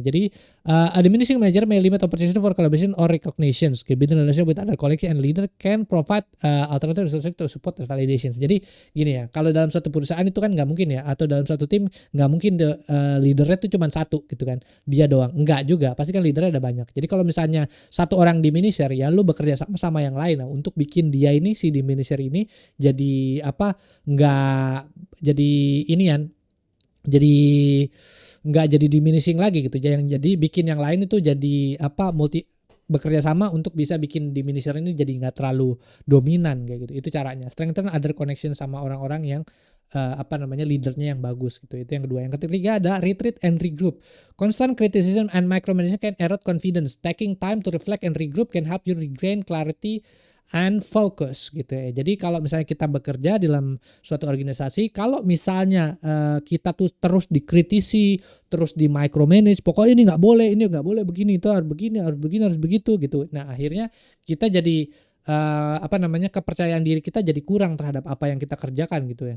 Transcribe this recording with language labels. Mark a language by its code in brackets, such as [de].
[id] Jadi [en] a diminishing manager may limit opportunity for collaboration or recognitions. Building relationship with other colleagues and leader can provide alternative resources to support and validations. [id] Jadi gini ya, kalau dalam suatu perusahaan itu kan nggak mungkin ya, atau dalam suatu tim nggak mungkin leadernya itu cuma satu gitu kan, dia doang. Enggak juga, pasti kan leadernya ada banyak. Jadi kalau misalnya satu orang diminisher ya, lu bekerja sama yang lain nah, untuk bikin dia ini, si diminisher ini jadi apa, nggak jadi inian, jadi nggak jadi diminishing lagi gitu. Yang jadi bikin yang lain itu jadi apa, bekerja sama untuk bisa bikin diminisher ini jadi nggak terlalu dominan kayak gitu. Itu caranya. [en] Strengthen other connection [id] sama orang-orang yang leadernya yang bagus gitu. Itu yang kedua. Yang ketiga ada retreat and regroup. [en] Constant criticism and micromanagement can erode confidence. Taking time to reflect and regroup can help you regain clarity and focus [id] gitu ya. Jadi kalau misalnya kita bekerja dalam suatu organisasi, kalau misalnya kita tuh terus dikritisi, terus di micromanage, pokoknya ini nggak boleh begini, itu harus begini, harus begini, harus begitu gitu. Nah akhirnya kita jadi kepercayaan diri kita jadi kurang terhadap apa yang kita kerjakan gitu ya.